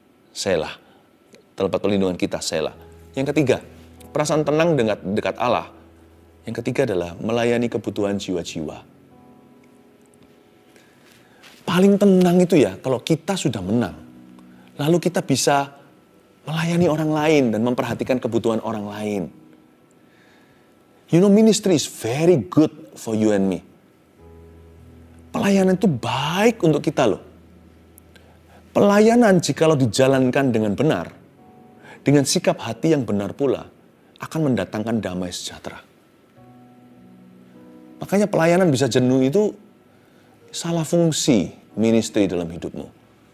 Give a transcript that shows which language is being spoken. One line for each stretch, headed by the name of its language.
Indonesian: Selah. Tempat perlindungan kita, selah. Yang ketiga, perasaan tenang dekat Allah. Yang ketiga adalah melayani kebutuhan jiwa-jiwa. Paling tenang itu ya, kalau kita sudah menang. Lalu kita bisa melayani orang lain dan memperhatikan kebutuhan orang lain.
English: You know, ministry is very good for you and me.
Indonesian: Pelayanan itu baik untuk kita loh. Pelayanan jikalau dijalankan dengan benar, dengan sikap hati yang benar pula, akan mendatangkan damai sejahtera. Makanya pelayanan bisa jenuh itu salah fungsi ministry dalam hidupmu.